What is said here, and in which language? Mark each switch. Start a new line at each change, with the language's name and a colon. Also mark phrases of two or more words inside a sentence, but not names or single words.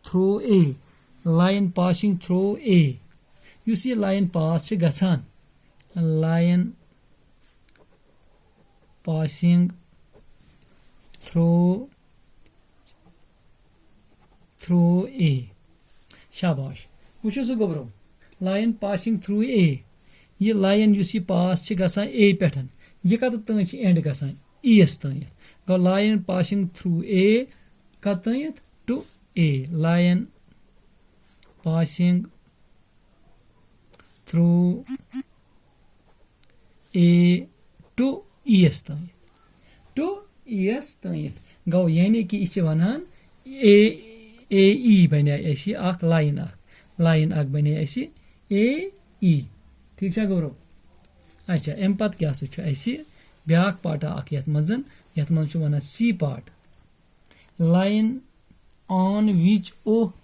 English: through A
Kashmiri: یُس یہِ
English: line pass
Kashmiri: چھِ گژھان
English: line passing through A
Kashmiri: شاباش وٕچھِو سا گوٚبرو
English: line passing through A
Kashmiri: یہِ لایِن یُس یہِ پاس چھِ گژھان A پٮ۪ٹھ یہِ کتٮ۪تھ تانۍ چھِ اینڈ گژھان E یس تانٮ۪تھ گوٚو
English: line passing through A
Kashmiri: کتھ تانٮ۪تھ
English: to A line passing through A to E
Kashmiri: یس تانٮ۪تھ گوٚو یعنی کہِ یہِ چھِ وَنان AE بنے اَسہِ اکھ لایِن اکھ بنے اَسہِ AE ٹھیٖک چھا گوٚبرو اچھا امہِ پتہٕ کیاہ سا چھُ اَسہِ بیاکھ پارٹا اکھ یتھ منٛز چھُ وَنان
English: C part line on which O